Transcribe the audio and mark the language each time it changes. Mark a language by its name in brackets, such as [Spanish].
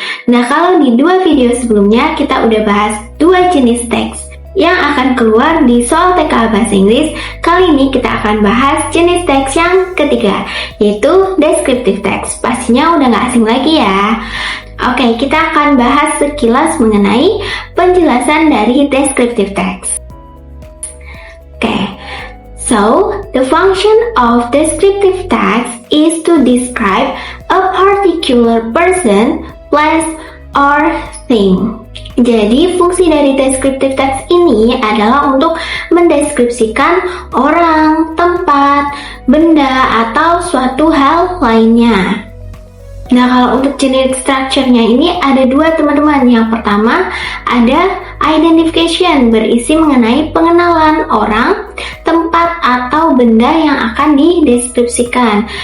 [Indonesian] Nah, kalau di dua video sebelumnya kita udah bahas dua jenis teks yang akan keluar di soal TK Bahasa Inggris. Kali ini kita akan bahas jenis teks yang ketiga, yaitu descriptive text. Pastinya udah gak asing lagi ya. Oke, kita akan bahas sekilas mengenai penjelasan dari descriptive text. [English] So, the function of descriptive text is to describe a particular person, place, or thing. [Indonesian] Jadi, fungsi dari descriptive text ini adalah untuk mendeskripsikan orang, tempat, benda, atau suatu hal lainnya. Nah, kalau untuk jenis structure-nya ini ada dua teman-teman. Yang pertama ada identification, berisi mengenai pengenalan orang, tempat, atau benda yang akan dideskripsikan.